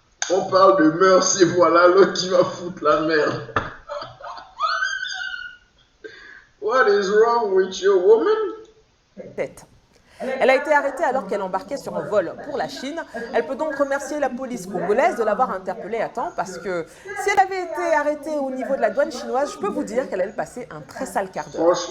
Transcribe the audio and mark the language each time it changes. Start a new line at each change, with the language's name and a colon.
French: On parle de mœurs et voilà l'autre qui va foutre la merde.
English: What is wrong with you, woman?
French: Tête. Elle a été arrêtée alors qu'elle embarquait sur un vol pour la Chine. Elle peut donc remercier la police congolaise de l'avoir interpellée à temps parce que si elle avait été arrêtée au niveau de la douane chinoise, je peux vous dire qu'elle allait passer un très sale quart d'heure.